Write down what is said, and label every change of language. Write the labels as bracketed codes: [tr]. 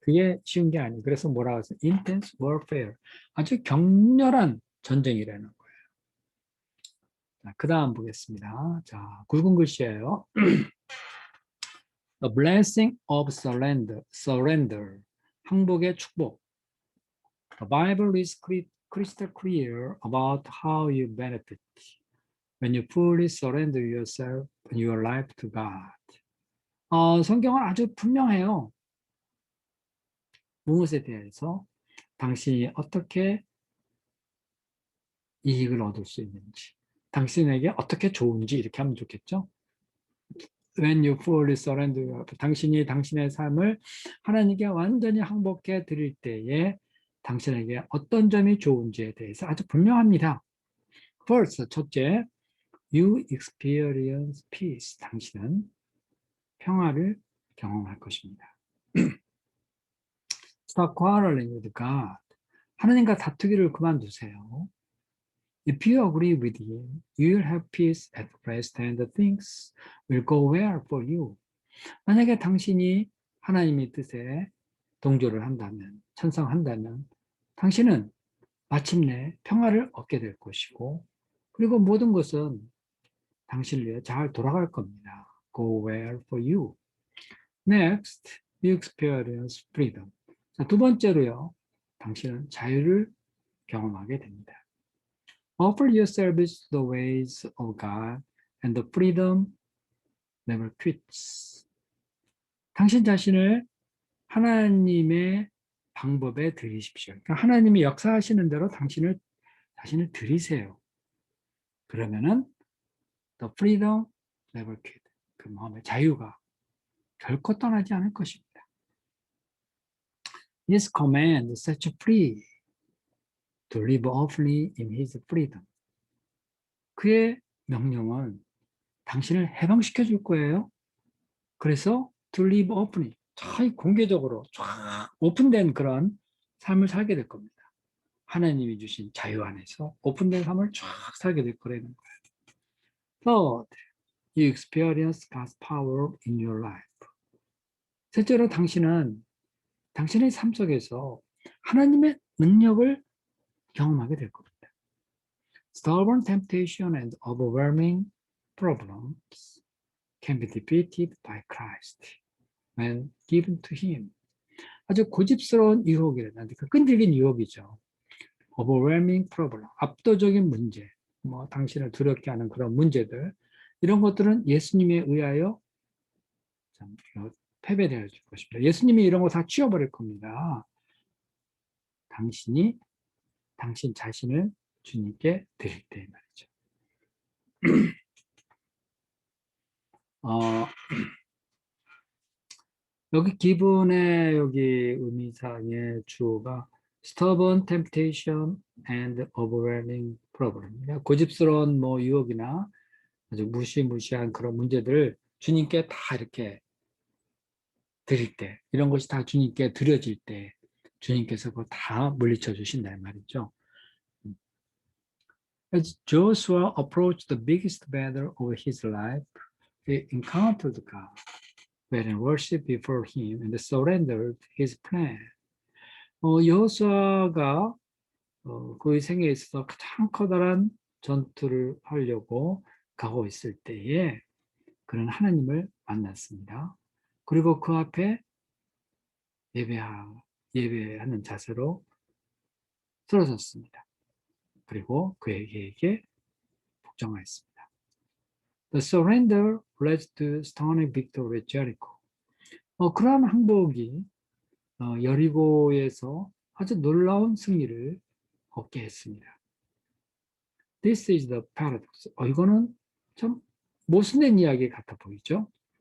[ko] 그게 쉬운 게 아니에요. 그래서 뭐라고 해서 intense warfare, 아주 격렬한 전쟁이라는 거예요. 자, 그 다음 보겠습니다. 자, 굵은 글씨예요. [en] The blessing of surrender, [ko] 항복의 축복. [en] The Bible is crystal clear about how you benefit when you fully surrender yourself and your life to God. [ko] 성경은 아주 분명해요. 무엇에 대해서 당신이 어떻게 이익을 얻을 수 있는지, 당신에게 어떻게 좋은지 이렇게 하면 좋겠죠? [en] When you fully surrender yourself, [ko] 당신이 당신의 삶을 하나님께 완전히 항복해 드릴 때에 당신에게 어떤 점이 좋은지에 대해서 아주 분명합니다. [en] First, 첫째, you experience peace. [ko] 당신은 평화를 경험할 것입니다. [en] Stop quarreling with God. [ko] 하나님과 다투기를 그만두세요. [en] If you agree with him, you will have peace at rest and things will go well for you. [ko] 만약에 당신이 하나님의 뜻에 동조를 한다면, 찬성한다면, 당신은 마침내 평화를 얻게 될 것이고, 그리고 모든 것은 당신을 위해 잘 돌아갈 겁니다. [en] Go well for you. Next, you experience freedom. [ko] 자, 두 번째로요, 당신은 자유를 경험하게 됩니다. [en] Offer your service to the ways of God and the freedom never quits. [ko] 당신 자신을 하나님의 방법에 들이십시오. 그러니까 하나님이 역사하시는 대로 자신을 들이세요. [en] 그러면은 the freedom never killed. [ko] 그 마음의 자유가 결코 떠나지 않을 것입니다. [en] His command sets you free to live openly in his freedom. [ko] 그의 명령은 당신을 해방시켜 줄 거예요. 그래서 [en] to live openly, [ko] 참 공개적으로 쫙 오픈된 그런 삶을 살게 될 겁니다. 하나님이 주신 자유 안에서 오픈된 삶을 쫙 살게 될 거라는 거예요. [en] Third, you experience God's power in your life. [ko] 실제로 당신은 당신의 삶 속에서 하나님의 능력을 경험하게 될 겁니다. [en] Stubborn temptation and overwhelming problems can be defeated by Christ when given to Him. [ko] 아주 고집스러운 유혹이라든지 그 끈질긴 유혹이죠. [en] Overwhelming problem, [ko] 압도적인 문제, 뭐 당신을 두렵게 하는 그런 문제들, 이런 것들은 예수님에 의하여 패배되어 줄 것입니다. 예수님이 이런 거 다 치워버릴 겁니다. 당신 자신을 주님께 드릴 때 말이죠. 여기 기분의 여기 의미상의 주어가 [en] stubborn temptation and overwhelming problem. [ko] 고집스러운 뭐 유혹이나 아주 무시무시한 그런 문제들을 주님께 다 이렇게 드릴 때, 이런 것이 다 주님께 드려질 때 주님께서 그거 다 물리쳐 주신다 말이죠. [en] As Joshua approached the biggest battle of his life, he encountered God, went and worshipped before him and surrendered his plan. [ko] 여호수아가 그의 생애에 있어서 가장 커다란 전투를 하려고 가고 있을 때에 그는 하나님을 만났습니다. 그리고 그 앞에 예배하는 자세로 쓰러졌습니다. 그리고 그에게 복종하였습니다. [en] The surrender led to stunning victory at Jericho. [ko] 그러한 항복이 여리고에서 아주 놀라운 승리를 얻게 했습니다. [en] This is the paradox. [ko] 이거는 참 모순된 이야기 같아 보이죠?